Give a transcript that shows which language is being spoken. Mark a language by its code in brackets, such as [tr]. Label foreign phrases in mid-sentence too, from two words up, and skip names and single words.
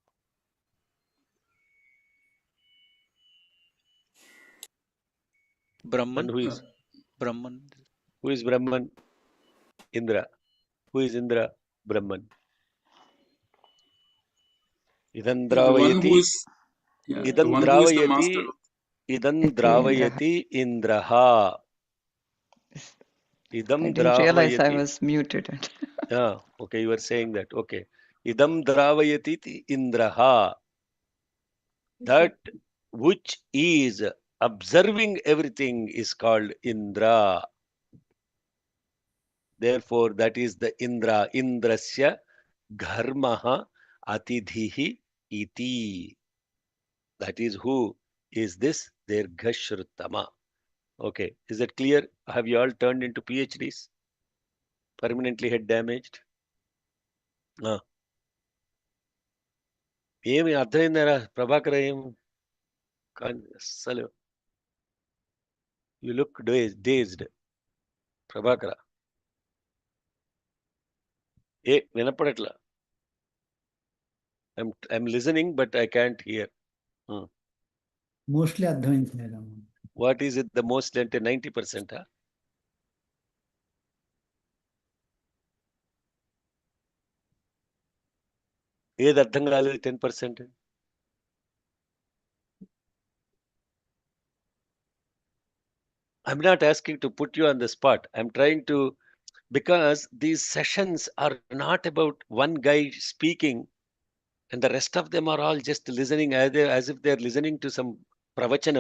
[en] And Brahman. who is Brahman. Brahman? Indra. Who is Indra? Brahman. [sa] Idan [en] the one who [sa] dravayati, [en] is the [sa] idan [en] one who is the [sa] dravayati, [en] master. [sa] idan Iti Indraha. dravayati Indraha. [en] I [sa] Idam [en] didn't realize I [sa] dravayati. [en] was muted. Ah, okay, you were saying that. [sa] Okay. Idam dravayati iti Indraha. [en] That which is observing everything is called Indra. Therefore, that is the Indra. [sa] Indrasya dharmaha atidhihi iti. [en] That is who is this Dirghashrutama. Okay, is that clear? Have you all turned into PhDs? Permanently head damaged? [te] ఏమి అర్థమైందరా ప్రభాకర్ ఏం అసలు [en] you look dazed [te] ప్రభాకర ఏ వినపడట్లా [en] I'm listening but I can't hear [te] మోస్ట్లీ అర్థమైంది మేడం. [en] what is it the most [te] అంటే 90%? ఏది అర్థం కాలేదు 10%? [en] I'm not asking to put you on the spot. I'm trying to, because these sessions are not about one guy speaking and the rest of them are all just listening as if they're listening to some pravachanam.